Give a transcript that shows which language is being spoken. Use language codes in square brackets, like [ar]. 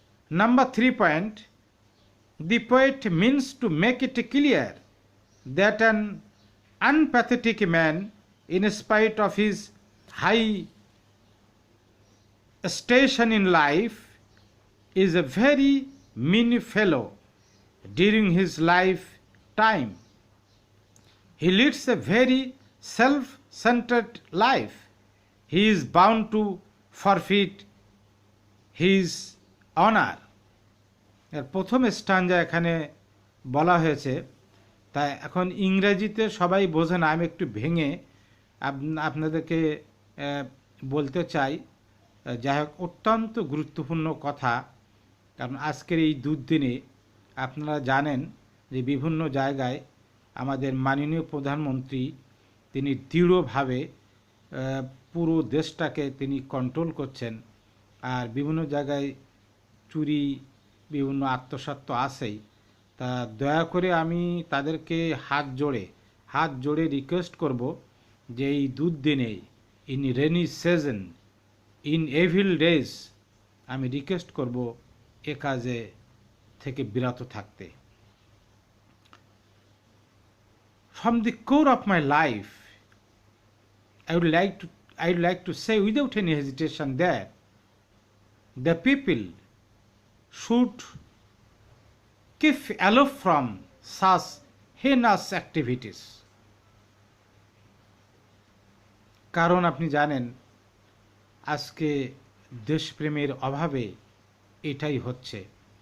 [en] Number 3 point, the poet means to make it clear that an unpathetic man, in spite of his high station in life, is a very mean fellow during his lifetime. He leads a very self-centered life. He is bound to forfeit his honor. [bn] এর প্রথম স্ট্যাঞ্জা এখানে বলা হয়েছে, তাই এখন ইংরেজিতে সবাই বোঝে না, আমি একটু ভেঙে আপনাদেরকে বলতে চাই। যাই হোক, অত্যন্ত গুরুত্বপূর্ণ কথা, কারণ আজকের এই দুর্দিনে আপনারা জানেন যে বিভিন্ন জায়গায় আমাদের মাননীয় প্রধানমন্ত্রী তিনি দৃঢ়ভাবে পুরো দেশটাকে তিনি কন্ট্রোল করছেন, আর বিভিন্ন জায়গায় চুরি, বিভিন্ন আত্মসাৎ তো আছেই। তা দয়া করে আমি তাদেরকে হাত জোড়ে রিকোয়েস্ট করব যে এই দুর্দিনে, [en] in rainy season, in evil days, [bn] আমি রিকোয়েস্ট করব এ কাজে থেকে বিরত থাকতে। [en] From the core of my life, I would like to say without any hesitation that the people should keep aloof from such heinous activities. [bn] কারণ আপনি জানেন আজকে দেশপ্রেমের অভাবে এটাই হচ্ছে।